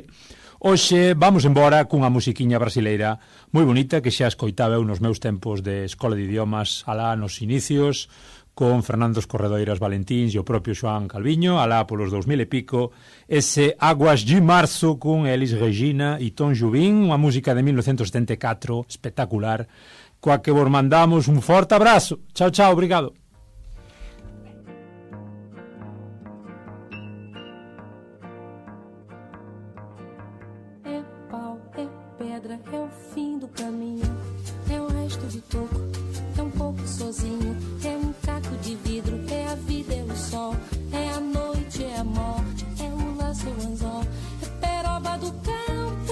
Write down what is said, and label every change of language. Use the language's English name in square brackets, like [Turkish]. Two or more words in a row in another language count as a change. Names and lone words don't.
[Galician] Hoxe vamos embora cunha musiquiña brasileira moi bonita que xa escoitaba eu nos meus tempos de escola de idiomas alá nos inicios, con Fernando Corredoiras Valentíns e o propio Xoán Calviño, alá polos 2000 e pico, ese Águas de Marzo con Elis Regina e Tom Jobim, unha música de 1974 espectacular, coa que vos mandamos un forte abrazo. Chao, chao, obrigado. [Portuguese] É pau, é pedra, é o fim do caminho, é o resto de toco, é um pouco sozinho, é um caco de vidro, é a vida, é o sol, é a noite, é a morte, é o laço, é o anzol, é peroba do campo,